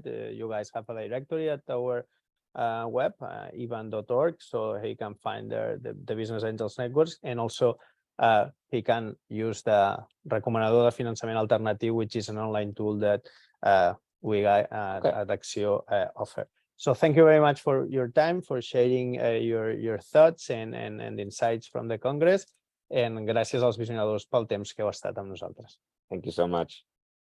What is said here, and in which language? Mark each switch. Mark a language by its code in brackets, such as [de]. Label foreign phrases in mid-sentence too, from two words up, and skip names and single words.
[en] You guys have a directory at our web, eban.org, so he can find there the Business Angels Networks, and also he can use the Recomanador de Finançament Alternatiu, which is an online tool that we at Acció offer. So thank you very much for your time, for sharing your thoughts and insights from the Congress, and [ca] gràcies als visionadors pel temps que heu estat amb nosaltres. [en] Thank you so much.